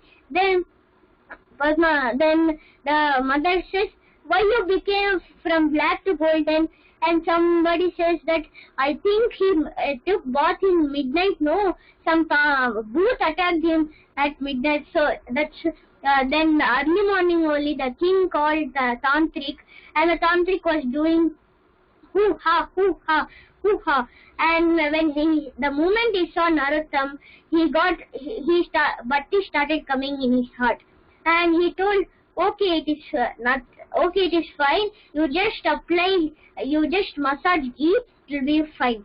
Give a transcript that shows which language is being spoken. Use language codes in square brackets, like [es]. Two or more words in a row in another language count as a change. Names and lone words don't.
[en] Then the mother says, why you became from black to golden? And somebody says that I think he took bath in midnight. No, some booth attacked him at midnight. So that's then early morning only the king called the tantric, and the tantric was doing hoo ha hoo ha hoo ha. And when the moment he saw Narottam, bhakti started coming in his heart, and he told, okay, it is fine. You just massage ghee, it will be fine.